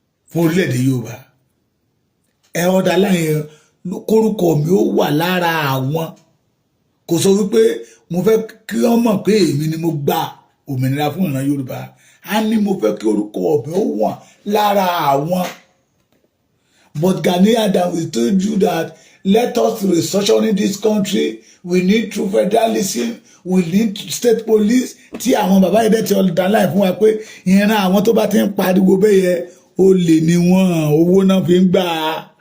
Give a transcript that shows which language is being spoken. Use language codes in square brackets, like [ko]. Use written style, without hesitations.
[yo] fún orílẹ̀-èdè Yorùbá ẹ ọ̀dà láyé kórúkọ mi ó wà lára àwọn kò sọ wípé mo fẹ́ kí wọ́n mọ̀ pé èmi ni mo gba òmìnira fún ìran Yorùbá á ní mo fẹ́ kí orúkọ mi ó wà lára àwọn. [en] But Gani Adams, we told you that let us restructure this country. We need true federalism. We need state police. [yo] Tí àwọn bàbá yìí dẹ̀ ti ọ̀dà láì fún wa pé ìran àwọn tó bá ti ń pariwo bẹ́yẹ olè ni wọ́n owó náà fi ń gbà á.